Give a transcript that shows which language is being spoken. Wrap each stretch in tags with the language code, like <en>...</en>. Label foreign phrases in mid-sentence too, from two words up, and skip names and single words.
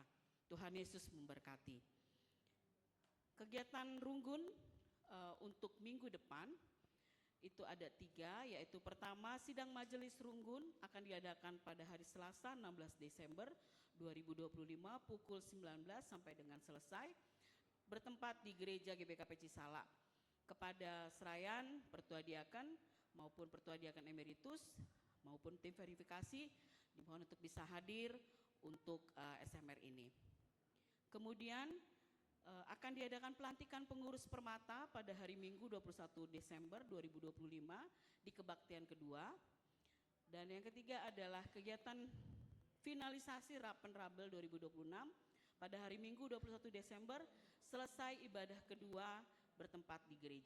<id>Tuhan Yesus memberkati. Kegiatan Runggun untuk minggu depan itu ada 3, yaitu pertama sidang majelis Runggun akan diadakan pada hari Selasa 16 Desember 2025 pukul 19 sampai dengan selesai, bertempat di gereja GBKP Cisalak. Kepada Serayan, Pertua Diaken maupun Pertua Diaken Emeritus maupun tim verifikasi dimohon untuk bisa hadir untuk SMR ini. Kemudian akan diadakan pelantikan pengurus Permata pada hari Minggu 21 Desember 2025 di kebaktian kedua. Dan yang ketiga adalah kegiatan finalisasi Rapen Rabel 2026 pada hari Minggu 21 Desember selesai ibadah kedua bertempat di gereja.</id>